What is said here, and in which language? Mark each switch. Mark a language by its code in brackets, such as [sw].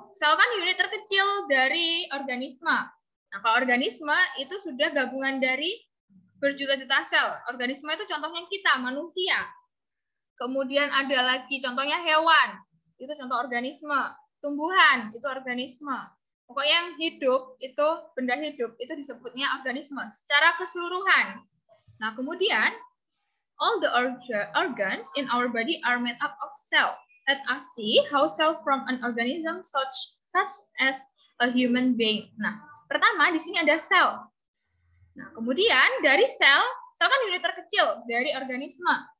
[id] Sel kan unit terkecil dari organisme. Nah, kalau organisme itu sudah gabungan dari berjuta-juta sel. Organisme itu contohnya kita, manusia. Kemudian ada lagi contohnya hewan. Itu contoh organisme. Tumbuhan, itu organisme. Pokoknya yang hidup, itu benda hidup, itu disebutnya organisme secara keseluruhan. [en] Nah, kemudian, all the organs in our body are made up of cell. Let us see how cell from an organism such as a human being. [id] Nah, pertama di sini ada sel. Nah, kemudian dari sel kan unit terkecil dari organisme.